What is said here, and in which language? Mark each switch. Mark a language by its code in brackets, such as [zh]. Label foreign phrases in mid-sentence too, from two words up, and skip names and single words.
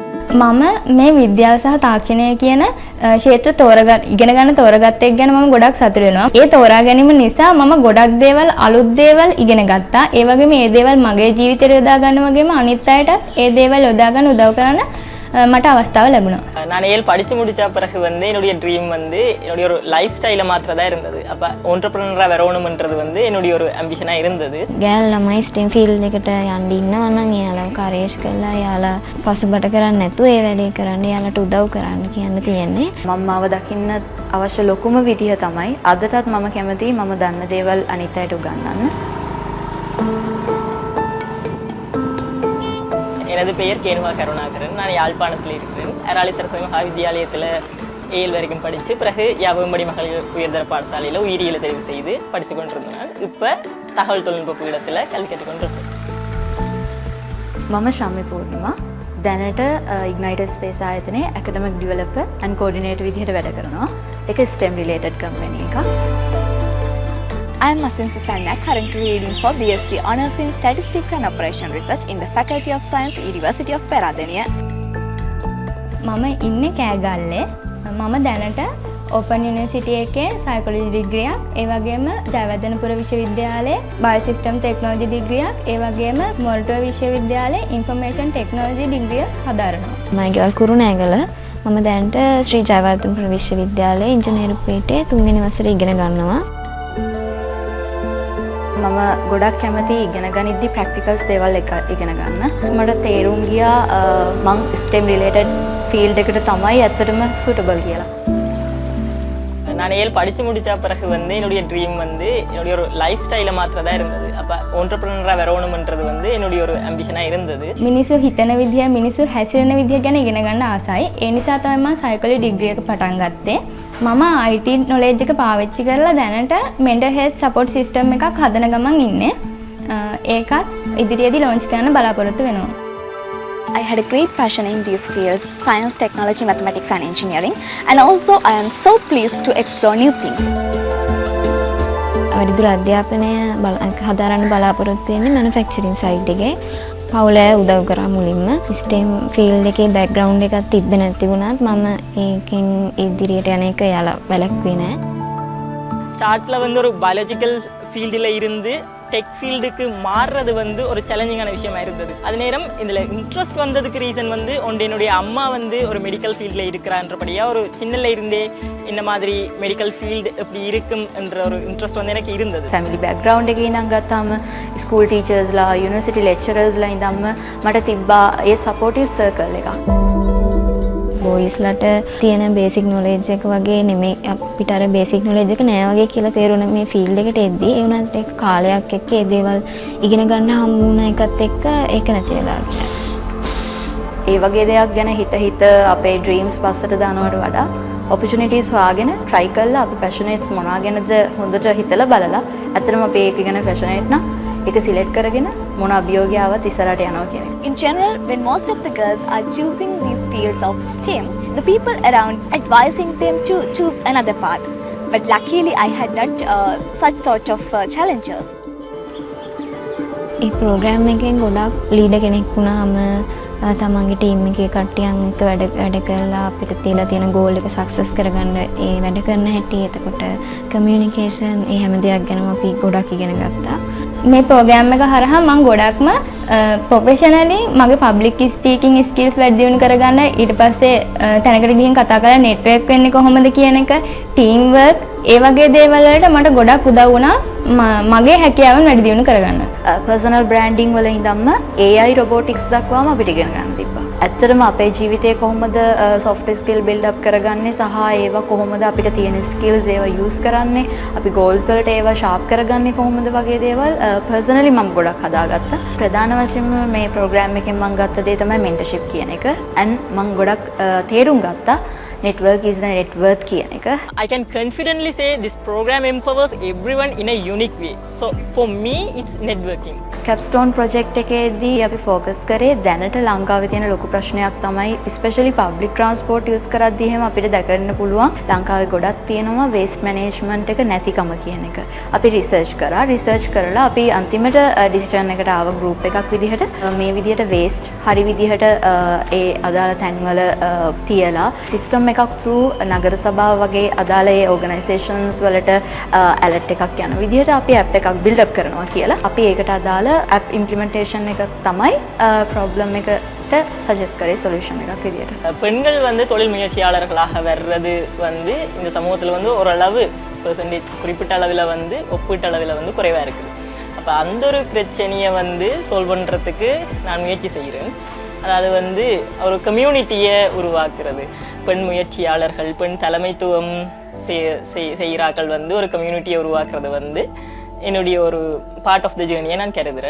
[si] මම මේ විද්‍යාව සහ තාක්ෂණය කියන ක්ෂේත්‍ර ඉගෙන ගන්න තෝරගත්ත එක ගැන මම ගොඩක් සතුටු වෙනවා. ඒ තෝරා ගැනීම නිසා මම ගොඩක් දේවල් අලුත් දේවල් ඉගෙන ගත්තා. ඒ වගේම මේ දේවල් මගේ ජීවිතේට යොදා ගන්න වගේම අනිත් අයටත් ඒ දේවල් යොදා ගන්න උදව් කරන්න මට அவஸ்தாව ලැබුණා. [ta] நான் ஏழு படித்து முடித்த பிறகு வந்து என்னுடைய ட்ரீம் வந்து என்னுடைய ஒரு லைஃப் ஸ்டைலை மாத்திரதான் இருந்தது. அப்போ ஒன்டர்பிரினரா வரணும்ன்றது வந்து என்னுடைய ஒரு அம்பிஷனாக இருந்தது. [si] ගෑල් ළමයි [en] STEM field [si] එකට යන්න ඉන්නවා නම් එයාලා කරේජ් කරලා එයාලා පසුබට කරන්නේ නැතුව ඒ වැඩේ කරන්න එයාලට උදව් කරන්න කියන්න තියෙන්නේ. මම මාව දකින්න අවශ්‍ය ලොකුම විදිහ තමයි අදටත් මම කැමතියි මම දන්න දේවල් අනිත් අයට උගන්වන්න. [ta] எனது பெயர் கேனுவா கருணாகரன். நான் யாழ்ப்பாணத்தில் இருக்கிறேன். அராலி சரஸ்வதி மகாவித்யாலயத்தில் ஏழு வரைக்கும் படித்து பிறகு யாவம்படி மகளிர் உயர்தர பாடசாலையில் உயிரியலை தெரிவு செய்து படித்து கொண்டிருந்தேன். நான் இப்போ தகவல் தொழில்நுட்ப பீடத்தில் கல்வி கற்றுக்கொண்டிருக்கேன். [si] මම ශම්මි පූර්ණිමා දැනට ඉග්නයිටර් ස්පේස් ආයතනයේ [en] academic developer and coordinator [si] විදිහට වැඩ කරනවා. ඒක [en] STEM related company [si] එකක්. [en] I am Masin Susanna, currently reading for BSc Honours in Statistics and Operation Research in the Faculty of Science, University of Peradeniya. [si] මම ඉන්නේ කෑගල්ලේ. මම දැනට ඕපන් යුනිවර්සිටි එකේ සයිකොලොජි ඩිග්‍රියක්, ඒ වගේම ජයවර්ධනපුර විශ්වවිද්‍යාලයේ [en] biosystem technology [si] ඩිග්‍රියක්, ඒ වගේම මොරටුව විශ්වවිද්‍යාලයේ [en] information technology [si] ඩිග්‍රිය හදාරනවා. මම ගෙවල් කුරුණෑගල. මම දැනට ශ්‍රී ජයවර්ධනපුර විශ්වවිද්‍යාලයේ ඉංජිනේරු පීඨයේ 3 වෙනි වසරේ ඉගෙන ගන්නවා. මම ගොඩක් කැමති ඉගෙන ගනිද්දි ප්‍රැක්ටිකල්ස් දේවල් ඉගෙන ගන්න. මට තේරුම් ගියා මං [en] STEM related field [si] එකට තමයි ඇත්තටම suitable කියලා. [ta] நான் ஏழு படித்து முடித்த பிறகு வந்து என்னுடைய ட்ரீம் வந்து என்னுடைய ஒரு லைஃப் ஸ்டைலை மாத்திரதான் இருந்தது. அப்போ ஒன்டர்பிரினரா வரணும்ன்றது வந்து என்னுடைய ஒரு அம்பிஷனாக இருந்தது. [si] මිනිස්සු හිතන විදිය මිනිස්සු හැසිරෙන විදිය ගැන ඉගෙන ගන්න ආසයි. ඒ නිසා තමයි මම [en] psychology degree [si] එක පටන් ගත්තේ. මම [en] IT knowledge [si] එක පාවිච්චි කරලා දැනට [en] mental health support system [si] එකක් හදන ගමන් ඉන්නේ. ඒකත් ඉදිරියේදී launch කරන්න බලාපොරොත්තු වෙනවා. [en] I had a great passion in these fields, science, technology, mathematics and engineering, and also I am so pleased to explore new things. [si] වැඩිදුර අධ්‍යාපනය හදාරන්න බලාපොරොත්තු වෙන්නේ [en] manufacturing side [si] එකේ. පවුල උදව් කරා මුලින්ම [en] STEM field [si] එකේ බෑග්ග්‍රවුන්ඩ් එකක් තිබ්බේ නැති වුණත් මම ඒකෙන් ඉදිරියට යන එක යාලා වැළැක්ුවේ නැහැ. [ta] ஸ்டார்ட்டில் வந்து ஒரு பயாலஜிக்கல் ஃபீல்டில் இருந்து டெக் ஃபீல்டுக்கு மாறுறது வந்து ஒரு சேலஞ்சிங்கான விஷயமா இருந்தது. அது நேரம் இதில் இன்ட்ரெஸ்ட் வந்ததுக்கு ரீசன் வந்து என்னுடைய அம்மா வந்து ஒரு மெடிக்கல் ஃபீல்டில் இருக்கிறான்றபடியாக ஒரு சின்னல இருந்தே இந்த மாதிரி [en] medical field [ta] எப்படி இருக்கும் என்ற ஒரு இன்ட்ரெஸ்ட் வந்து எனக்கு இருந்தது. [en] family background [si] එකේ ඉඳන් ගත්තාම ස්කූල් ටීචර්ස්ලා යුනිවර්සිටි ලෙක්චරර්ස්ලා ඉඳන්ම මට තිබ්බා ඒ [en] supportive circle [si] එකක්. බොයිස්ලට තියෙන [en] basic knowledge [si] එක වගේ නෙමෙයි අපිට අර [en] basic knowledge [si] එක නෑ වගේ කියලා තේරුණා මේ ෆීල්ඩ් එකට එද්දී. ඒ වුණත් ඒක කාලයක් එක්ක ඒ දේවල් ඉගෙන ගන්න හම්බ වුණ එකත් එක්ක ඒක නැති වෙලා ගියා. ඒ වගේ දෙයක් ගැන හිත අපේ ඩ්‍රීම්ස් පස්සට දානවට වඩා opportunities හොයාගෙන try කරලා අපි passionates මොනවා ගැනද හොඳට හිතලා බලලා ඇත්තටම අපි ඒක ගැන passionate නම් ඒක select කරගෙන මොන අභියෝගය ආවත් ඉස්සරහට යනවා කියන එක. [en] In general, when most of the girls are choosing these fields of STEM, the people around advising them to choose another path. But luckily, I had not such sort of challenges. [si] ඒ ප්‍රෝග්‍රෑම් එකෙන් ගොඩක් ලීඩර් කෙනෙක් වුණාම තමන්ගේ ටීම් එකේ කට්ටියන් එක්ක වැඩ කරලා අපිට තියලා තියෙන ගෝල් එක සක්සස් කරගන්න ඒ වැඩ කරන හැටි එතකොට කමියුනිකේෂන් ඒ හැම දෙයක් ගැනම අපි ගොඩක් ඉගෙන ගත්තා. මේ ප්‍රෝග්‍රෑම් එක හරහා මම ගොඩක්ම ප්‍රොෆෙෂනලි මගේ [en] public speaking skills [si] වැඩි දියුණු කරගන්න ඊට පස්සේ තැනකට ගිහින් කතා කරලා නෙට්වර්ක් වෙන්නේ කොහොමද කියන එක [en] team work [si] ඒ වගේ දේවල් වලට මට ගොඩක් උදව් වුණා මගේ හැකියාවන් වැඩි දියුණු කරගන්න. [en] personal branding [si] වල ඉඳන්ම [en] AI robotics [si] දක්වාම අපිට ඉගෙන ගන්න තිබ්බා. ඇත්තටම අපේ ජීවිතේ කොහොමද [en] soft skill build up [si] කරගන්නේ සහ ඒවා කොහොමද අපිට තියෙන skills ඒවා use කරන්නේ අපි goals වලට ඒවා sharp කරගන්නේ කොහොමද වගේ දේවල් personally මම ගොඩක් හදාගත්තා. ප්‍රධාන වශයෙන්ම මේ program එකෙන් මම ගත්ත දේ තමයි mentorship කියන එක. and මම ගොඩක් තේරුම් ගත්තා [en] network is the net worth [si] කියන එක. [en] I can confidently say this program empowers everyone in a unique way. So for me, it's networking. Capstone project [si] එකේදී අපි focus කරේ දැනට ලංකාවේ තියෙන ලොකු ප්‍රශ්නයක් තමයි especially [en] public transport use [si] කරද්දී එහෙම අපිට දැකගන්න පුළුවන් ලංකාවේ ගොඩක් තියෙනවා [en] waste management [si] එක නැතිකම කියන එක. අපි research කරලා අපි අන්තිමට decision එකට ආව group එකක් විදිහට මේ විදිහට waste හරි විදිහට ඒ අදාළ තැන්වල තියලා system එකක් through නගර සභාව වගේ අදාළ ඒ organizations වලට alert එකක් යන විදිහට අපි app එකක් [en] build up [si] කරනවා කියලා. අපි ඒකට අදාළ [en] app implementation [si] එක තමයි problem එකට suggest කරේ solution එකක් විදිහට. [ta] பெண்கள் வந்து தொழில் முயற்சியாளர்களாக வர்றது வந்து இந்த சமூகத்தில் வந்து ஓரளவு பெர்சன்டேஜ் குறிப்பிட்ட அளவில் வந்து ஒப்பீட்டு அளவில் வந்து குறைவாக இருக்குது. அப்போ அந்த ஒரு பிரச்சனையை வந்து சால்வ் பண்ணுறதுக்கு நான் முயற்சி செய்கிறேன். அதாவது வந்து ஒரு கம்யூனிட்டியை உருவாக்குறது, பெண் முயற்சியாளர்கள், பெண் தலைமைத்துவம் செய்கிறார்கள் வந்து ஒரு கம்யூனிட்டியை உருவாக்குறது வந்து என்னுடைய ஒரு [en] part of the [ta] ஜேர்னியை நான் கருதுறேன்.